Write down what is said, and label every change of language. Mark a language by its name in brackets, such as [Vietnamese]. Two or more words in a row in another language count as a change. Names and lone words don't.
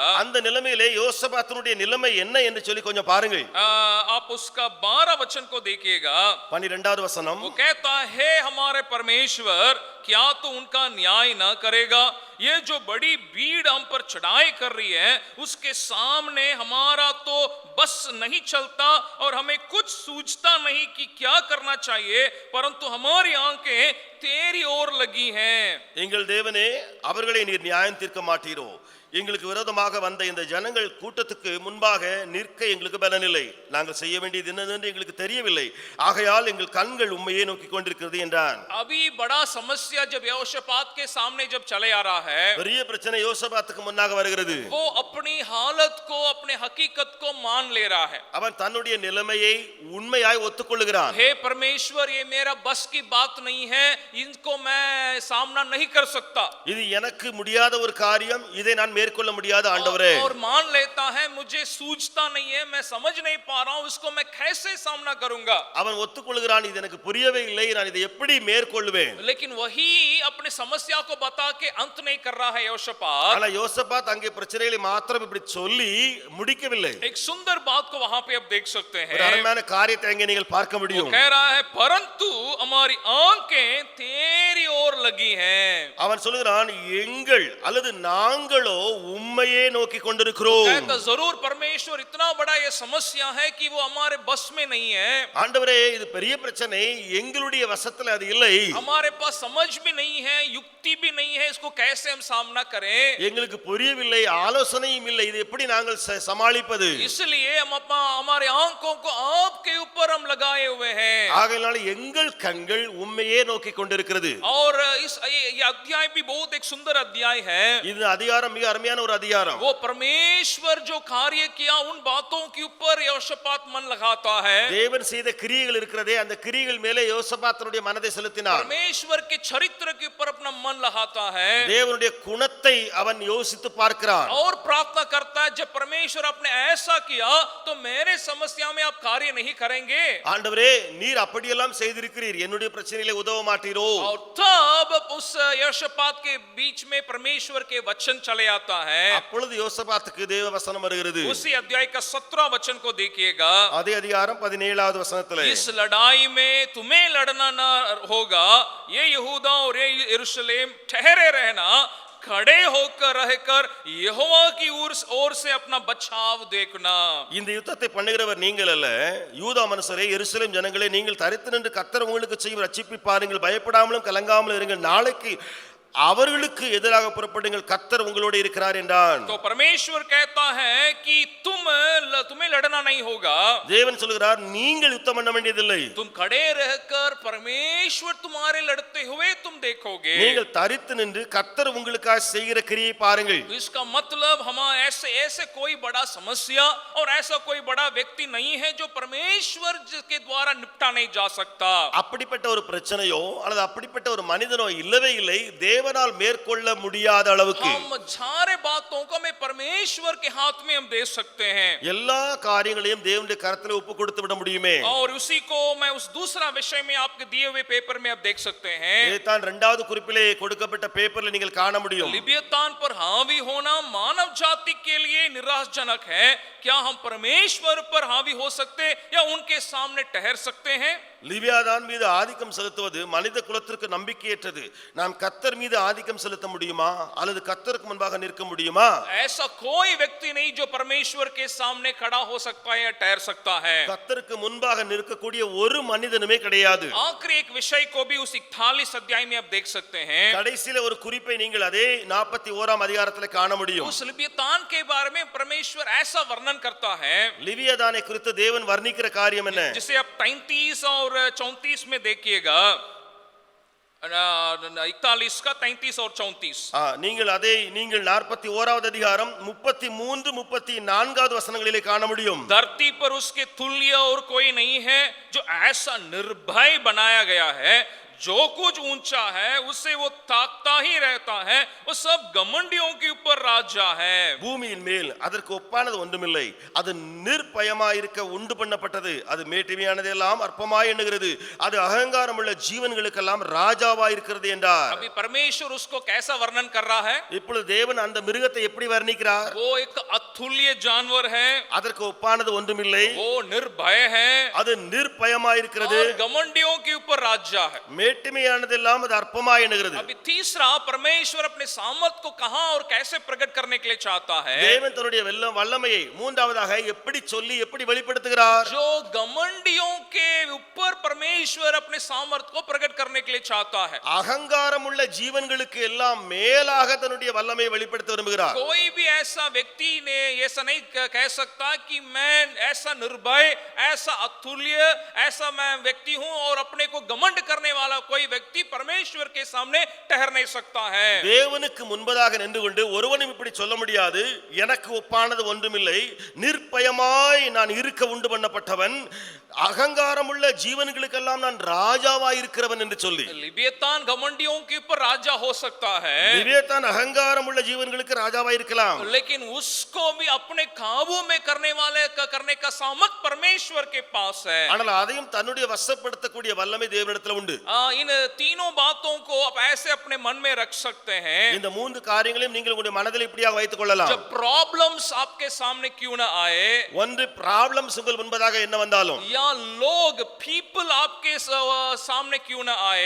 [Tamil] அந்த நிலைமையிலே யோசபாத்தினுடைய நிலைமை என்ன என்று சொல்லி கொஞ்சம் பாருங்கள். [Hindi] आप उसका 12 वचन को देखिएगा। [Tamil] 12வது வசனம், [Hindi] वो कहता है हमारे परमेश्वर क्या तो उनका न्याय न करेगा, ये जो बड़ी भीड़ हम पर चढ़ाई कर रही है उसके सामने हमारा तो बस नहीं चलता और हमें कुछ सूझता नहीं कि क्या करना चाहिए, परंतु हमारी आंखें तेरी ओर लगी हैं। [Tamil] எங்கள் தேவனே அவர்களை நீர் நியாயம் தீர்க்க மாட்டீரோ, எங்களுக்கு விரோதமாக வந்த இந்த ஜனங்கள் கூட்டத்துக்கு முன்பாக நிற்க எங்களுக்கு பலனில்லை, நாங்கள் செய்ய வேண்டியது என்னவென்று எங்களுக்கு தெரியவில்லை, ஆகையால் எங்கள் கண்கள் உம்மையே நோக்கி கொண்டிருக்கிறது என்றான். [Hindi] अभी बड़ा समस्या जब यहोशापात के सामने जब चले आ रहा है, [Tamil] பெரிய பிரச்சனை யோசபாத்துக்கு முன்னாக வருகிறது. [Hindi] वो अपनी हालत को अपने हकीकत को मान ले रहा है। [Tamil] அவன் தன்னுடைய நிலைமையை உண்மையாய் ஒத்துக்கொள்கிறான். [Hindi] हे परमेश्वर, ये मेरा बस की बात नहीं है, इनको मैं सामना नहीं कर सकता, [Tamil] இது எனக்கு முடியாத ஒரு காரியம், இதை நான் மேற்கொள்ள முடியாத ஆண்டவரே. [Hindi] और मान लेता है मुझे सूझता नहीं है, मैं समझ नहीं पा रहा हूं, इसको मैं कैसे सामना करूंगा। [Tamil] அவன் ஒத்துக்கொள்கிறான், இது எனக்கு புரியவே இல்லை, நான் இதை எப்படி மேற்கொள்வேன். [Hindi] लेकिन वही अपनी समस्या को बता के अंत नहीं कर रहा है यहोशापात। [Tamil] ஆனா யோசபாத் அங்கே பிரச்சனைகளை மாத்திரம் இப்படி சொல்லி முடிக்கவில்லை. [Hindi] एक सुंदर बात को वहां पे आप देख सकते [Tamil] ஒரு [Hindi] हैं। [Tamil] அருமையான காரியத்தை அங்கே நீங்கள் பார்க்க [Hindi] वो [Tamil] முடியும். [Hindi] कह रहा है परंतु हमारी आंखें तेरी ओर लगी हैं। [Tamil] அவன் சொல்கிறான், எங்கள் அல்லது நாங்களோ உம்மையே நோக்கி கொண்டிருக்கிறோம். [Hindi] कहता जरूर परमेश्वर इतना बड़ा ये समस्या है कि वो हमारे बस में नहीं है, [Tamil] ஆண்டவரே இது பெரிய பிரச்சனை, எங்களுடைய வசத்துல அது இல்லை, [Hindi] हमारे पास समझ भी नहीं है, युक्ति भी नहीं है, इसको कैसे हम सामना करें, [Tamil] எங்களுக்கு புரியவில்லை, ஆலோசனையும் இல்லை, இது எப்படி நாங்கள் சமாளிப்பது. [Hindi] इसलिए हम हमारे आंखों को आपके ऊपर हम लगाए हुए हैं। [Tamil] ஆகையால எங்கள் கண்கள் உம்மையே நோக்கி கொண்டிருக்கிறது. [Hindi] और ये अध्याय भी बहुत एक सुंदर अध्याय है। [Tamil] இது அதிகாரம் மிக அருமையான ஒரு அதிகாரம். [Hindi] वो परमेश्वर जो कार्य किया उन बातों के ऊपर यहोशापात मन लगाता है। [Tamil] தேவன் செய்த கிரியைகள் இருக்கிறதே, அந்த கிரியைகள் மேலே யோசபாத்தினுடைய மனதை செலுத்தினார். [Hindi] परमेश्वर के चरित्र के ऊपर अपना मन लगाता है [Tamil] தேவனுடைய குணத்தை அவன் யோசித்து பார்க்கிறான். [Hindi] और प्रार्थना करता है, जब परमेश्वर आपने ऐसा किया तो मेरे समस्या में आप कार्य नहीं करेंगे। [Tamil] ஆண்டவரே நீர் அப்படியெல்லாம் செய்திருக்கிறீர், என்னுடைய பிரச்சனையிலே உதவ மாட்டீரோ. [Hindi] और तब उस यहोशापात के बीच में परमेश्वर के वचन चले आता है। [Tamil] அப்பொழுது யோசபாத்துக்கு தேவ வசனம் வருகிறது. [Hindi] उसी अध्याय का 17 वचन को देखिएगा। [Tamil] அதே அதிகாரம் 17வது வசனத்திலே, [Hindi] इस लड़ाई में तुम्हें लड़ना न होगा, ये यहूदा और ये यरूशलेम ठहरे रहना, खड़े होकर रहकर यहोवा की ओर से अपना बचाव देखना। [Tamil] இந்த யுத்தத்தை பண்ணுகிறவர் நீங்கள் அல்ல, யூதா மனுஷரே எருசலேம் ஜனங்களே, நீங்கள் தரித்து நின்று கர்த்தர் உங்களுக்கு செய்யும் ரட்சிப்பை பாருங்கள், பயப்படாமலும் கலங்காமலும் இருங்கள், நாளைக்கு அவர்களுக்கு எதிராக புறப்படுங்கள், கர்த்தர் உங்களோடு இருக்கிறார் என்றான். [Hindi] तो परमेश्वर कहता है कि तुम्हें लड़ना नहीं होगा, [Tamil] தேவன் சொல்கிறார் நீங்கள் யுத்தம் பண்ண வேண்டியதில்லை, [Hindi] तुम खड़े रहकर परमेश्वर तुम्हारे लड़ते हुए तुम देखोगे। [Tamil] நீங்கள் தரித்து நின்று கர்த்தர் உங்களுக்காக செய்கிற கிரியை பாருங்கள். [Hindi] तो इसका मतलब हम ऐसे कोई बड़ा समस्या और ऐसा कोई बड़ा व्यक्ति नहीं है जो परमेश्वर के द्वारा निपटा नहीं जा सकता। [Tamil] அப்படிப்பட்ட ஒரு பிரச்சனையோ அல்லது அப்படிப்பட்ட ஒரு மனிதனோ இல்லவே இல்லை, தேவனால் மேற்கொள்ள முடியாத அளவுக்கு. [Hindi] हम सारे बातों को हमें परमेश्वर के हाथ में हम दे सकते हैं, [Tamil] எல்லா காரியங்களையும் தேவனுடைய கரத்திலே ஒப்பு கொடுத்து விட முடியுமே. [Hindi] और उसी को मैं उस दूसरा विषय में आपके दिए हुए पेपर में आप देख सकते हैं। [Tamil] இதைத்தான் 2வது குறிப்பிலே கொடுக்கப்பட்ட பேப்பர்ல நீங்கள் காண முடியும். [Hindi] लिव्यतान पर हावी होना मानव जाति के लिए निराशाजनक है। क्या हम परमेश्वर पर हावी हो सकते या उनके सामने ठहर सकते हैं? [Tamil] லிவியாதான் மீது ஆதிக்கம் செலுத்துவது மனித குலத்திற்கு நம்பிக்கையற்றது. நாம் கர்த்தர் மீது ஆதிக்கம் செலுத்த முடியுமா அல்லது கர்த்தருக்கு முன்பாக நிற்க முடியுமா? [Hindi] ऐसा कोई व्यक्ति नहीं जो परमेश्वर के सामने खड़ा हो सकता है या ठहर सकता है. [Tamil] கர்த்தருக்கு முன்பாக நிற்கக்கூடிய ஒரு மனிதனுமே கிடையாது. [Hindi] आखिरी एक विषय को भी उस 41 अध्याय में आप देख सकते हैं. [Tamil] கடைசியில ஒரு குறிப்பை நீங்கள் அதே 41ஆம் அதிகாரத்தில் காண முடியும். [Hindi] उस लिव्यतान के बारे में परमेश्वर ऐसा वर्णन करता है [Tamil] லிவியாதானை குறித்து தேவன் வர்ணிக்கிற காரியம் என்ன? [Hindi] जिसे आप 33 और 34 में देखिएगा. 41 का 33 और 34. [Tamil] நீங்கள் 41வது அதிகாரம் 33 34வது வசனங்களிலே காண முடியும். [Hindi] धरती पर उसके तुल्य और कोई नहीं है जो ऐसा निर्भय बनाया गया है. जो कुछ ऊंचा है उससे वो ताकता ही रहता है. वो सब घमंडियों के ऊपर राजा है. [Tamil] பூமியின் மேல் அதற்கு ஒப்பானது ஒன்றுமில்லை. அது நிர்பயமாய் இருக்க உண்டு பண்ணப்பட்டது. அது மேட்டிமையானது எல்லாம் அற்பமாய் எண்ணுகிறது. அது அகங்காரம் உள்ள ஜீவன்களுக்கெல்லாம் ராஜாவாய் இருக்கிறது என்றார். [Hindi] अभी परमेश्वर उसको कैसा वर्णन कर रहा है? [Tamil] இப்பொழுது தேவன் அந்த மிருகத்தை எப்படி வர்ணிக்கிறார்? [Hindi] वो एक अतुल्य जानवर है. [Tamil] அதற்கு ஒப்பானது ஒன்றுமில்லை. [Hindi] वो निर्भय है. [Tamil] அது நிர்பயமாய் இருக்கிறது. [Hindi] और घमंडियों के ऊपर राजा है. [Tamil] மேட்டிமையானதெல்லாம் அது அற்பமாய் எண்ணுகிறது. [Hindi] अभी तीसरा, परमेश्वर अपने सामर्थ को कहां और कैसे प्रकट करने के लिए चाहता है. [Tamil] தேவன் தன்னுடைய வல்லமையை மூன்றாவதாக எப்படி சொல்லி எப்படி வெளிப்படுத்துகிறார்? [Hindi] जो घमंडियों के ऊपर परमेश्वर अपने सामर्थ को प्रकट करने के लिए चाहता है. [Tamil] அகங்காரம் உள்ள ஜீவன்களுக்கு எல்லாம் மேலாக தன்னுடைய வல்லமையை வெளிப்படுத்த விரும்புகிறார். [Hindi] कोई भी ऐसा व्यक्ति ने ऐसा नहीं कह सकता कि मैं ऐसा निर्भय, ऐसा अतुल्य, ऐसा मैं व्यक्ति हूं और अपने को घमंड करने वाला कोई व्यक्ति परमेश्वर के सामने ठहर नहीं सकता है. [Tamil] தேவனுக்கு முன்பதாக நின்று கொண்டு ஒருவனும் இப்படி சொல்ல முடியாது, எனக்கு ஒப்பானது ஒன்றுமில்லை, நிர்பயமாய் நான் இருக்க உண்டு பண்ணப்பட்டவன், அகங்காரம் உள்ள ஜீவன்களுக்கெல்லாம் நான் ராஜாவாய் இருக்கிறவன் என்று சொல்லி. [Hindi] लिव्यतान घमंडियों के ऊपर राजा हो सकता है. [Tamil] லிவியத்தான் அகங்காரம் உள்ள ஜீவன்களுக்கு ராஜாவாய் இருக்கலாம். [Hindi] लेकिन उसको भी अपने काबू में करने का सामर्थ परमेश्वर के पास है. [Tamil] ஆனால் அதையும் தன்னுடைய வசப்படுத்தக்கூடிய வல்லமை தேவனிடத்தில் உண்டு. [Hindi] इन तीनों बातों को आप ऐसे अपने मन में रख सकते हैं. [Tamil] இந்த மூன்று காரியங்களையும் நீங்கள் உங்களுடைய மனதில் இப்படியாக வைத்துக் கொள்ளலாம். [Hindi] जब प्रॉब्लम्स आपके सामने क्यों ना आए, [Tamil] ஒன்று ப்ராப்ளம்ஸ் உங்கள் முன்பதாக என்ன வந்தாலும், [Hindi] या लोग पीपल आपके सामने क्यों ना आए,